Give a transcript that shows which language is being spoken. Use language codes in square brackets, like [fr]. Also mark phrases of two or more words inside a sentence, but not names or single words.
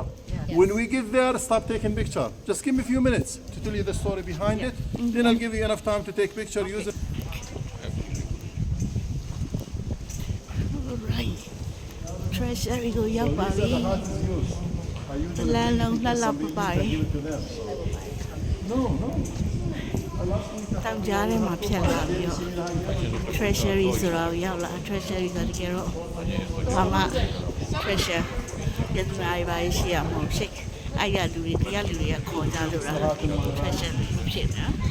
[en] When we get there, stop taking picture. Just give me a few minutes to tell you the story behind it. Then I'll give you enough time to take picture. Use it. Alright. Treasury go up, These are the Bobby. hats used. I use it La la la la some people bye. can give it to them. No. [my] တောင်ကြားထဲမှာဖြတ်လာပြီးတော့ treasury ဆိုတော့ရောက်လာ treasury ဆိုတကယ်တော့ဘာမှ treasure ရတဲ့နေရာရှိရမှာရှိအဲ့ရလူတွေတရားလူတွေကခေါ်ကြလို့လား treasure ဖြစ်နေတာ